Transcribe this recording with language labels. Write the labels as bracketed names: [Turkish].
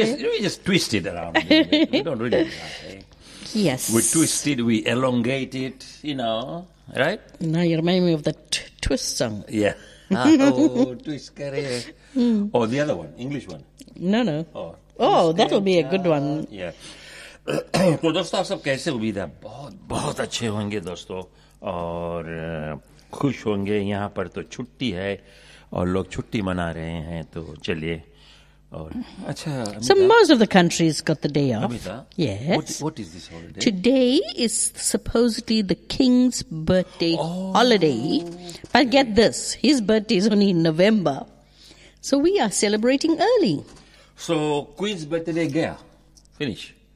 [English] You just twist it around. You don't really lie. Yes. We twist it, we elongate it, you know, right? Now you remind me of the twist song. Yeah. twist kare. Oh, the other one, English one. No. Oh that'll be a good one. Yeah. [Hindi] तो दोस्तों, आप सब कैसे उम्मीदा? बहुत बहुत अच्छे होंगे दोस्तों और खुश होंगे। यहाँ पर तो छुट्टी है और लोग छुट्टी मना रहे हैं, तो चलिए। और अच्छा, [English] so most of the countries got the day off. Amita, yes. What is this holiday? Today is supposedly the king's birthday holiday. But get this, his birthday is only in November. So we are celebrating early. So queen's birthday gaya. Finish.